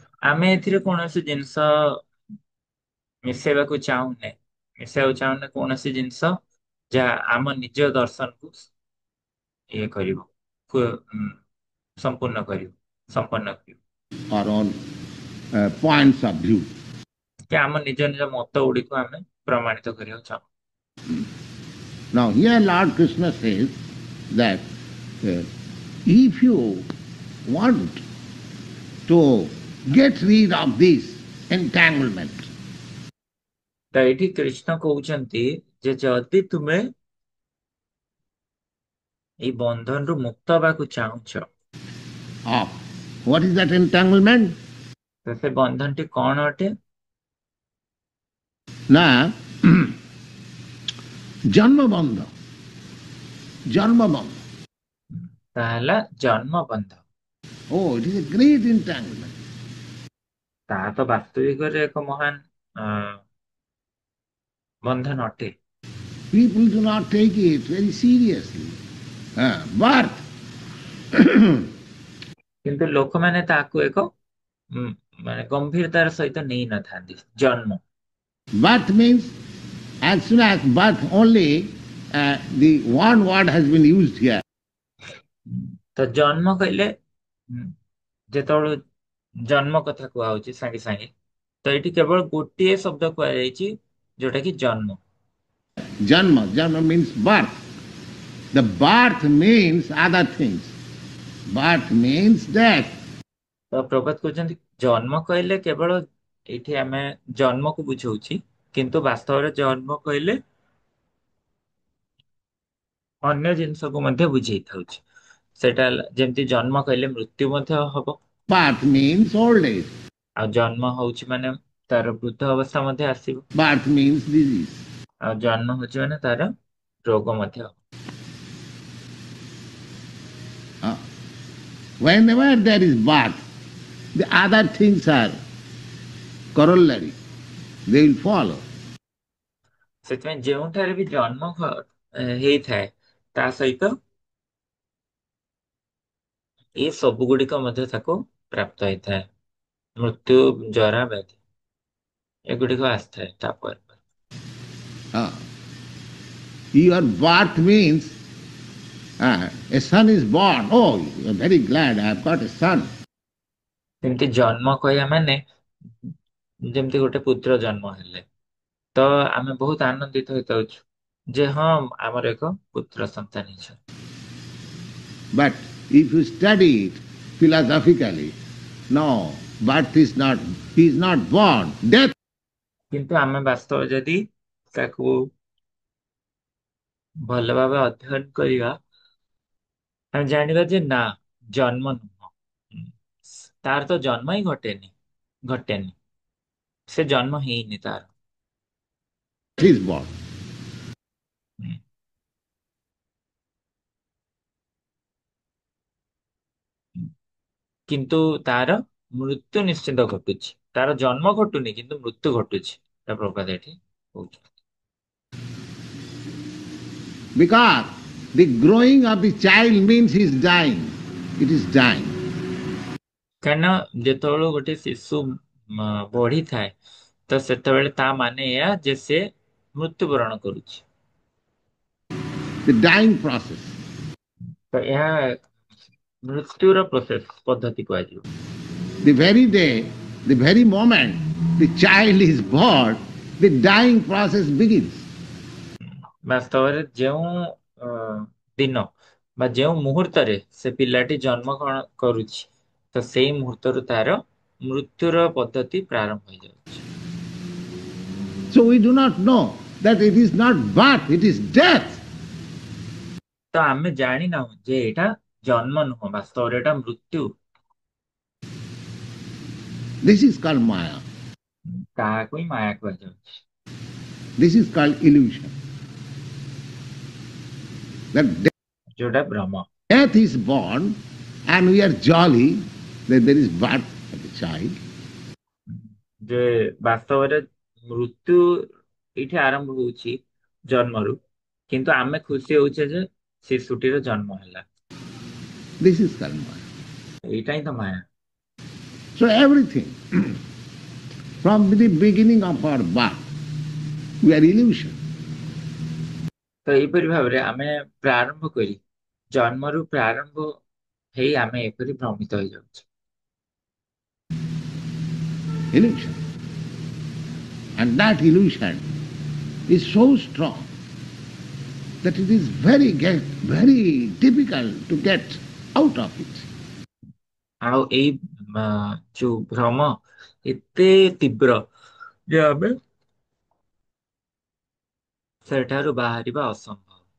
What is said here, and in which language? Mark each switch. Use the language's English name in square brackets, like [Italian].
[Odia] ଆମେ ଏଥିରେ କୌଣସି ଜିନିଷ ମିଶାଇବାକୁ ଚାହୁଁନେ କୌଣସି ଜିନିଷ ଯାହା ଆମ ନିଜ ଦର୍ଶନକୁ ଇଏ କରିବ ସମ୍ପୂର୍ଣ୍ଣ କରିବ ସମ୍ପନ୍ନ କରିବ [English] Our own points of view. [Odia] କି ଆମ ନିଜ ନିଜ ମତ ଗୁଡିକୁ ଆମେ ପ୍ରମାଣିତ କରିବାକୁ ଚାହୁଁ। [English] Now here Lord Krishna says that if you want to get rid of this entanglement, [Odia] ତ ଏଇଠି କୃଷ୍ଣ କହୁଛନ୍ତି ଯେ ଯଦି ତୁମେ ଏଇ ବନ୍ଧନରୁ ମୁକ୍ତ ହେବାକୁ ଚାହୁଁଛ [English] of what is that entanglement? [Odia] ତ ସେ ବନ୍ଧନଟି କଣ ଅଟେ? [Sanskrit] Na Janma Bandha. Janma Bandha. [Odia] ତାହା ହେଲା ଜନ୍ମ ବନ୍ଧ। [English] Oh, it is a great entanglement. [Odia] ତାହା ତ ବାସ୍ତବିକରେ ଏକ ମହାନ ବନ୍ଧନ ଅଟେ। [English] People do not take it very seriously. Birth. [Odia] କିନ୍ତୁ ଲୋକମାନେ ତାହାକୁ ଏକ ମାନେ ଗମ୍ଭୀରତାର ସହିତ ନେଇ ନଥାନ୍ତି। ଜନ୍ମ [English] Birth means as soon as birth only, the one word has been used here. [Odia] ତ ଜନ୍ମ କହିଲେ ଯେତେବେଳେ ଜନ୍ମ କଥା କୁହାହଉଛି ସାଙ୍ଗେ ସାଙ୍ଗେ ତ ଏଇଠି କେବଳ ଗୋଟିଏ ଶବ୍ଦ କୁହାଯାଇଛି ଯୋଉଟା କି ଜନ୍ମ। [English] Janma. Janma means birth. The birth means other things. Birth means death. [Odia] ତ ପ୍ରଭାତ କହୁଛନ୍ତି ଜନ୍ମ କହିଲେ କେବଳ ଏଇଠି ଆମେ ଜନ୍ମକୁ ବୁଝଉଛି କିନ୍ତୁ ବାସ୍ତବରେ ଜନ୍ମ କହିଲେ ଅନ୍ୟ ଜିନିଷକୁ ମଧ୍ୟ ବୁଝେଇଥାଉଛି। ସେଟା ଯେମିତି ଜନ୍ମ କହିଲେ ମୃତ୍ୟୁ ମଧ୍ୟ ହବ। [English] Birth means old age. [Odia] ଆଉ ଜନ୍ମ ହଉଛି ମାନେ ତାର ବୃଦ୍ଧ ଅବସ୍ଥା ମଧ୍ୟ ଆସିବ। [English] Birth means disease. [Odia] ଆଉ ଜନ୍ମ ହଉଛି ମାନେ ତାର ରୋଗ ମଧ୍ୟ ହବ। [English] Whenever there is birth, the other things are corollary. They will follow. [Odia] ସେଥିପାଇଁ ଯେଉଁଠାରେ ବି ଜନ୍ମ ହେଇଥାଏ ତା ସହିତ ଏ ସବୁ ଗୁଡିକ ମଧ୍ୟ ତାକୁ ପ୍ରାପ୍ତ ହେଇଥାଏ। ମୃତ୍ୟୁ, ଜରା, ବ୍ୟାଧି ଏଗୁଡିକ ଆସିଥାଏ ତାପରେ। [English] Uh, your birth means a son is born. Oh, you are very glad I have got a son. [Odia] ଯେମିତି ଜନ୍ମ କହିବା ମାନେ ଯେମିତି ଗୋଟେ ପୁତ୍ର ଜନ୍ମ ହେଲେ ତ ଆମେ ବହୁତ ଆନନ୍ଦିତ ହେଇଥାଉଛୁ ଯେ ହଁ ଆମର ଏକ ପୁତ୍ର ସନ୍ତାନ ହେଇଛନ୍ତି। [English] But if you study it philosophically, no, birth is not, he is not born. Death. [Odia] କିନ୍ତୁ ଆମେ ବାସ୍ତବ ଯଦି ତାକୁ ଭଲ ଭାବେ ଅଧ୍ୟୟନ କରିବା ଆମେ ଜାଣିବା ଯେ ନା ଜନ୍ମ ନୁହଁ। ତାର ତ ଜନ୍ମ ହିଁ ଘଟେନି ସେ ଜନ୍ମ ହେଇନି ତାର। [English] Is born. ହୁଁ। [Odia] କିନ୍ତୁ ତାର ମୃତ୍ୟୁ ନିଶ୍ଚିତ ଘଟୁଛି। ତାର ଜନ୍ମ ଘଟୁନି କିନ୍ତୁ ମୃତ୍ୟୁ ଘଟୁଛି। ତା ପ୍ରଭାତ ଏଠି କହୁଛନ୍ତି। [English] Because the growing of the child means he is dying. It is dying. [Odia] କାରଣ ଯେତେବେଳେ ଗୋଟେ ଶିଶୁ ବଢିଥାଏ ତ ସେତେବେଳେ ତା ମାନେ ଏହା ଯେ ସେ ମୃତ୍ୟୁବରଣ କରୁଛି। [English] The dying process. [Odia] ତ ଏହା ମୃତ୍ୟୁର ପ୍ରୋସେସ ପଦ୍ଧତି କୁହାଯିବ। [English] The very day, the very moment the child is born, the dying process begins. [Odia] ବାସ୍ତବରେ ଯେଉଁ ଅ, ଦିନ ବା ଯେଉଁ ମୁହୂର୍ତ୍ତରେ ସେ ପିଲାଟି ଜନ୍ମ କରୁଛି ତ ସେଇ ମୁହୂର୍ତ୍ତରୁ ତାର ମୃତ୍ୟୁର ପଦ୍ଧତି ପ୍ରାରମ୍ଭ ହେଇଯାଉଛି। [English] So we do not know that it is not birth, it is death. [Odia] ତ ଆମେ ଜାଣିନାହୁଁ ଯେ ଏଇଟା ଜନ୍ମ ନୁହଁ, ବାସ୍ତବରେ ଏଇଟା ମୃତ୍ୟୁ। [English] This is called Maya. [Odia] ତାହାକୁ ହିଁ ମାୟା କୁହାଯାଉଛି। [English] This is called illusion. That [Odia] ଯୋଉଟା ଭ୍ରମ। [English] death is born and we are jolly that there is birth of a child. [Odia] ଯେ ବାସ୍ତବରେ ମୃତ୍ୟୁ ଏଇଠି ଆରମ୍ଭ ହଉଛି ଜନ୍ମରୁ, କିନ୍ତୁ ଆମେ ଖୁସି ହଉଛେ ଯେ ଶିଶୁଟିର ଜନ୍ମ ହେଲା। [English] This is called Maya. [Odia] ଏଇଟା ହିଁ ତ ମାୟା। [English] So everything from the beginning of our birth, we are illusion. [Odia] ତ ଏହିପରି ଭାବରେ ଆମେ ପ୍ରାରମ୍ଭ କରି ଜନ୍ମରୁ ପ୍ରାରମ୍ଭ ହେଇ ଆମେ ଏପରି ଭ୍ରମିତ ହେଇଯାଉଛୁ। [English] Illusion. And that illusion is so strong that it is very difficult to get out of it. [Odia] ଆଉ ଏଇ ଯୋଉ ଭ୍ରମ ଏତେ ତୀବ୍ର ଯେ ଆମେ ସେଠାରୁ ବାହାରିବା ଅସମ୍ଭବ।